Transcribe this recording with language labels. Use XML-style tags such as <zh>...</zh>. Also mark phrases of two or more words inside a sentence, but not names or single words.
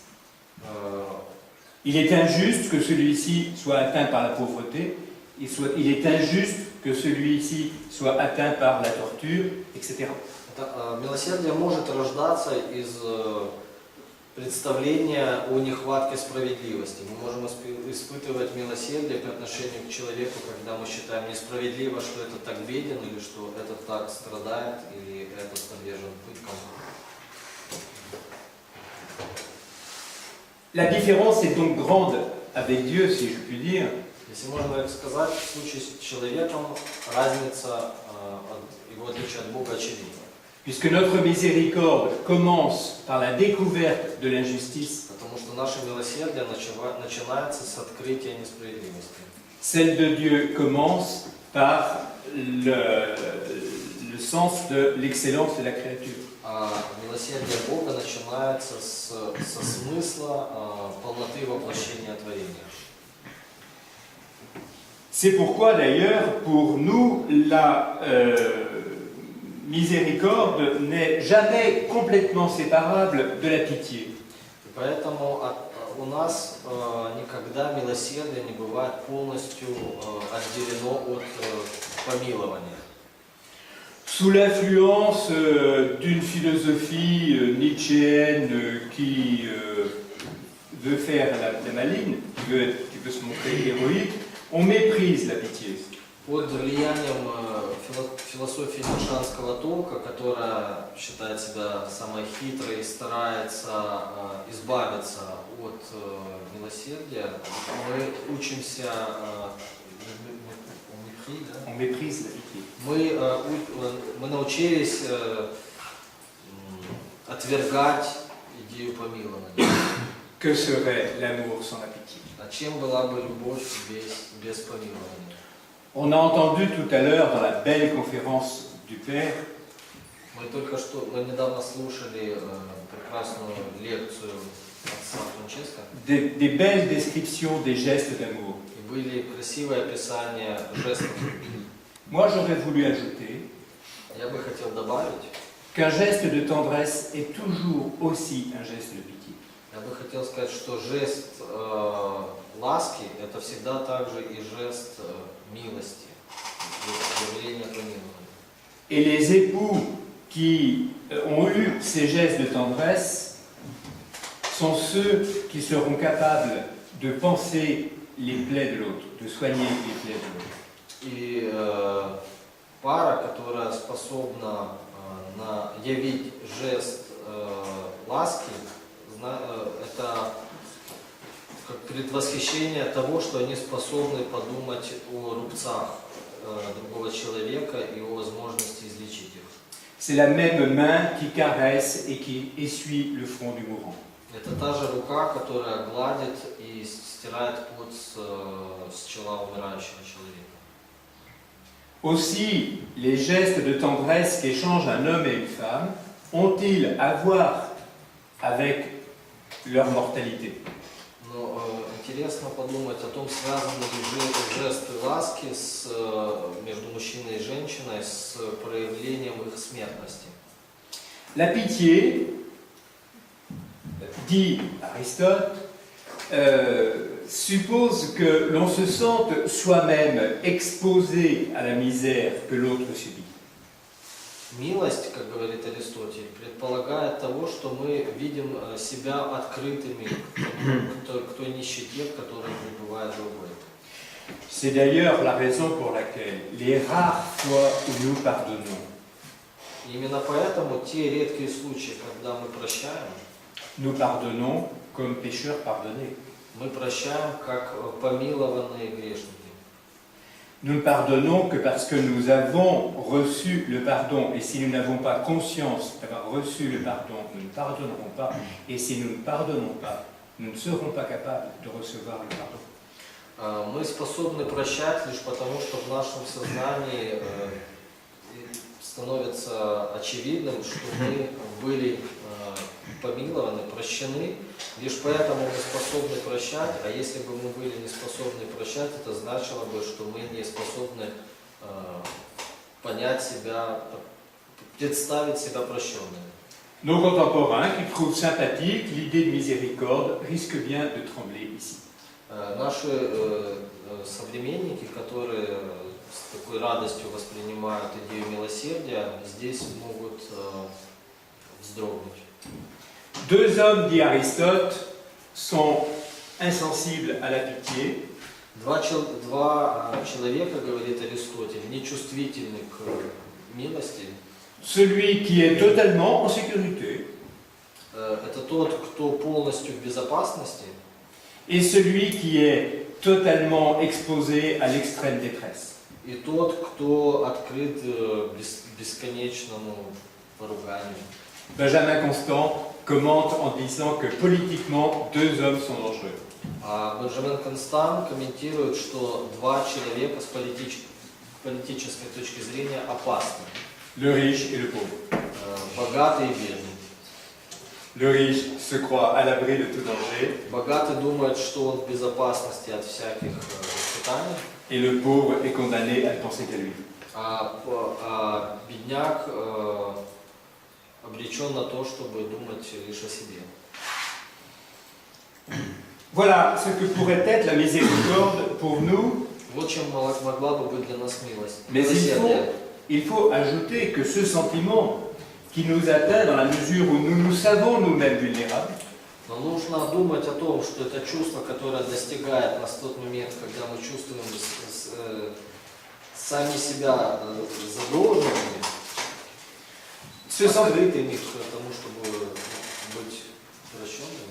<fr>Il est injuste que celui-ci soit atteint par la pauvreté, il est injuste que celui-ci soit atteint par la torture, etc.</fr> <ru>Милосердие может рождаться из представления о нехватке справедливости. Мы можем испытывать милосердие по отношению к человеку, когда мы считаем несправедливо, что этот так беден, или что этот так страдает, или этот подвержен пыткам.</ru> <fr>La différence est donc grande avec Dieu, si je puis dire.</fr> <ru>Если можно так сказать, в случае с человеком разница, его отличие от Бога очевидна.</ru> <fr>Puisque notre miséricorde commence par la découverte de l'injustice,</fr> <ru>Потому что наше милосердие начинается с открытия несправедливости.</ru> <fr>celle de Dieu commence par le sens de l'excellence de la créature.</fr> <ru>А милосердие Бога начинается со смысла полноты воплощения творения.</ru> <fr>C'est pourquoi d'ailleurs, pour nous, la miséricorde n'est jamais complètement séparable de la pitié.</fr> <ru>И поэтому у нас никогда милосердие не бывает полностью отделено от помилования.</ru> <fr>Sous l'influence d'une philosophie nietzschéenne qui veut faire la maligne, qui veut se montrer héroïque, on méprise la pitié.</fr> <ru>Под влиянием философии ницшанского толка, которая считает себя самой хитрой и старается избавиться от милосердия, мы учимся,</ru> <fr>On méprise la pitié.</fr> <ru>мы научились отвергать идею помилования.</ru> <fr>Que serait l'amour sans la pitié?</fr> <ru>А чем была бы любовь без помилования?</ru> <fr>On a entendu tout à l'heure dans la belle conférence du Père</fr> <ru>Мы недавно слушали прекрасную лекцию отца Франческо.</ru> <fr>des belles descriptions des gestes d'amour.</fr> <ru>И были красивые описания жестов любви.</ru> <fr>Moi, j'aurais voulu ajouter</fr> <ru>Я бы хотел добавить,</ru> <fr>qu'un geste de tendresse est toujours aussi un geste de pitié.</fr> <ru>я бы хотел сказать, что жест ласки – это всегда также и жест милости. явление помилования.</ru> <fr>Et les époux qui ont eu ces gestes de tendresse sont ceux qui seront capables de penser les plaies de l'autre, de soigner les plaies de l'autre.</fr> <ru>И пара, которая способна явить жест ласки, это как предвосхищение того, что они способны подумать о рубцах другого человека и о возможности излечить их.</ru> <fr>C'est la même main qui caresse et qui essuie le front du mourant.</fr> <ru>Это та же рука, которая гладит и стирает пот с чела умирающего человека.</ru> <fr>Aussi, les gestes de tendresse qu'échangent un homme et une femme ont-ils à voir avec leur mortalité?</fr> <ru>Но интересно подумать о том, связаны ли жесты ласки между мужчиной и женщиной с проявлением их смертности.</ru> <fr>La pitié, dit Aristote, suppose que l'on se sente soi-même exposé à la misère que l'autre subit.</fr> <ru>Милость, как говорит Аристотель, предполагает того, что мы видим себя открытыми к той нищете, в которой пребывает другой.</ru> <fr>C'est d'ailleurs la raison pour laquelle les rares fois où nous pardonnons,</fr> <ru>И именно поэтому те редкие случаи, когда мы прощаем,</ru> <fr>nous pardonnons comme pécheurs pardonnés.</fr> <ru>мы прощаем как помилованные грешники.</ru> <fr>Nous ne pardonnons que parce que nous avons reçu le pardon. Et si nous n'avons pas conscience d'avoir reçu le pardon, nous ne pardonnerons pas. Et si nous ne pardonnons pas, nous ne serons pas capables de recevoir le pardon.</fr> <ru>Мы способны прощать лишь потому, что в нашем сознании становится очевидным, что мы были помилованы, прощены. Лишь поэтому мы способны прощать, а если бы мы были не способны прощать, это значило бы, что мы не способны понять себя, представить себя прощенными.</ru> <fr>Nos contemporains, qui trouvent sympathique l'idée de miséricorde, risquent bien de trembler ici.</fr> <ru>Наши современники, которые с такой радостью воспринимают идею милосердия, здесь могут вздрогнуть.</ru> <fr>Deux hommes, dit Aristote, sont insensibles à la pitié.</fr> <ru>Два человека, говорит Аристотель, нечувствительны к милости.</ru> <fr>Celui qui est totalement en sécurité</fr> <ru>Это тот, кто полностью в безопасности,</ru> <fr>et celui qui est totalement exposé à l'extrême détresse.</fr> <ru>и тот, кто открыт бесконечному поруганию.</ru> <fr>Benjamin Constant commente en disant que politiquement, deux hommes sont dangereux.</fr> <ru>А Бенджамин Констант комментирует, что два человека с политической точки зрения опасны.</ru> <fr>Le riche et le pauvre.</fr> <ru>Богатый и бедный.</ru> <fr>Le riche se croit à l'abri de tout danger</fr> <ru>Богатый думает, что он в безопасности от всяких испытаний,</ru> <fr>et le pauvre est condamné à ne penser qu'à lui.</fr> <ru>а бедняк обречен на то, чтобы думать лишь о себе.</ru> <fr>Voilà ce que pourrait être la miséricorde pour nous,</fr> <ru>Вот чем могла бы быть для нас милость.</ru> <fr>mais il faut ajouter que ce sentiment qui nous atteint dans la mesure où nous nous savons nous-mêmes vulnérables,</fr> <ru>Но нужно думать о том, что это чувство, которое достигает нас в тот момент, когда мы чувствуем сами себя загруженными, открытыми к тому, чтобы быть прощенными.</ru>